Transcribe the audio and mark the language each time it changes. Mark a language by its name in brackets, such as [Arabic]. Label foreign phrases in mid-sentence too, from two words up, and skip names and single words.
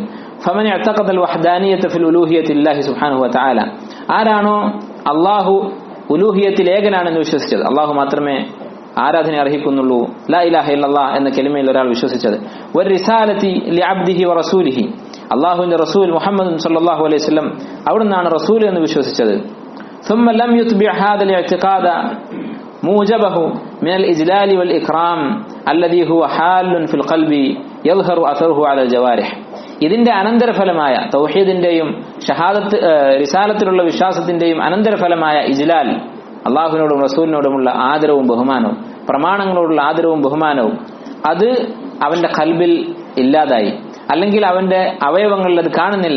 [Arabic] فمن اعتقد الوحدانية في الألوهية لله سبحانه وتعالى, [Malayalam] ആരാണോ അള്ളാഹു ഉലൂഹിയത്തിൽ ഏകനാണെന്ന് വിശ്വസിച്ചത്, അള്ളാഹു മാത്രമേ ആരാധന അർഹിക്കുന്നുള്ളൂ, [Arabic] لا إله إلا الله [Malayalam] എന്ന കലിമയിൽ ഒരാൾ വിശ്വസിച്ചത്, [Arabic] والرسالة لعبده ورسوله, [Malayalam] അള്ളാഹുവിന്റെ റസൂൽ മുഹമ്മദ് [Arabic] صلى الله عليه وسلم [Malayalam] അവിടുന്നാണ് റസൂൽ എന്ന് വിശ്വസിച്ചത്, [Arabic] ثم لم يتبع هذا الاعتقاد موجبه من الإجلال والإكرام الذي هو حال في القلب يظهر أثره على الجوارح, [Malayalam] ഇതിന്റെ അനന്തരഫലമായ തൗഹീദിന്റെയും ഷഹാദത്ത് റിസാലത്തിലുള്ള വിശ്വാസത്തിന്റെയും അനന്തരഫലമായ ഇജ്ലാൽ, അള്ളാഹുവിനോടും റസൂലിനോടുമുള്ള ആദരവും ബഹുമാനവും, പ്രമാണങ്ങളോടുള്ള ആദരവും ബഹുമാനവും, അത് അവന്റെ ഖൽബിൽ ഇല്ലാതായി, അല്ലെങ്കിൽ അവന്റെ അവയവങ്ങളിൽ അത് കാണുന്നില്ല.